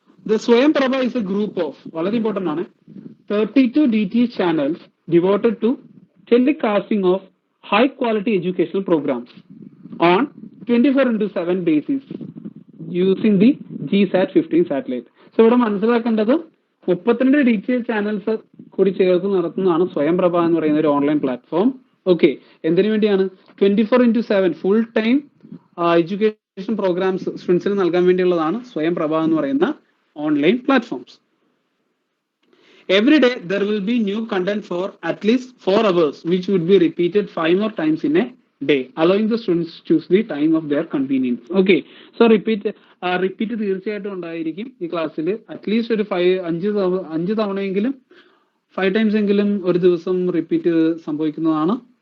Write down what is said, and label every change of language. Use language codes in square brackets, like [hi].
[en] the Swayam Prabha is a group of, [ml] വളരെ important ആണ്, [en] 32 DTH channels devoted to telecasting of high quality educational programs on 24/7 basis using the GSAT-15 satellite. [ml] So ഇവിടെ മനസ്സിലാക്കേണ്ടത് 32 DTH channels കൂടി ചേർത്ത് നടത്തുന്നതാണ് സ്വയം പ്രഭ എന്ന് പറയുന്ന ഒരു ഓൺലൈൻ പ്ലാറ്റ്ഫോം. ഓക്കെ, എന്തിനു വേണ്ടിയാണ്? 24/7 ഫുൾ ടൈം എഡ്യൂക്കേഷൻ പ്രോഗ്രാംസ് സ്റ്റുഡൻസിന് നൽകാൻ വേണ്ടിയുള്ളതാണ് സ്വയം പ്രഭ എന്ന് പറയുന്ന online platforms. [en] Every day there will be new content for at least 4 hours, which would be repeated 5 more times in a day, allowing the students to choose the time of their convenience. Okay, so [ml] repeat തീർച്ചയായിട്ടും ഉണ്ടായിരിക്കും ഈ ക്ലാസ്സിൽ. At least ഒരു 5 തവണയെങ്കിലും [en] 5 times [ml] എങ്കിലും ഒരു ദിവസം repeat സംഭവിക്കുന്നതാണ്.